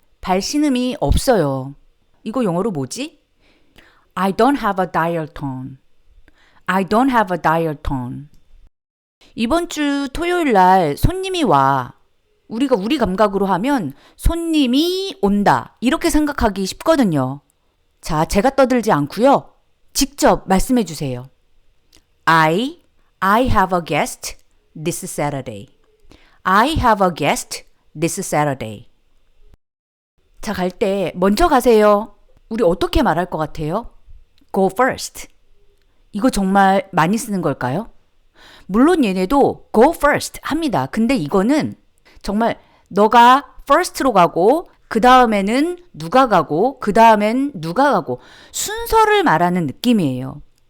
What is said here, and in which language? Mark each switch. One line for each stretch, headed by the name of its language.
Korean: 발신음이 없어요. 이거 영어로 뭐지?
English: I don't have a dial tone. I don't have a dial tone.
Korean: 이번 주 토요일 날 손님이 와. 우리가 우리 감각으로 하면 손님이 온다. 이렇게 생각하기 쉽거든요. 자, 제가 떠들지 않고요. 직접 말씀해 주세요.
English: I have a guest this Saturday. I have a guest this Saturday.
Korean: 자, 갈 때 먼저 가세요. 우리 어떻게 말할 것 같아요?
English: Go first.
Korean: 이거 정말 많이 쓰는 걸까요? 물론 얘네도
English: go first
Korean: 합니다. 근데 이거는 정말 너가 first로 가고 그 다음에는 누가 가고 그 다음엔 누가 가고 순서를 말하는 느낌이에요.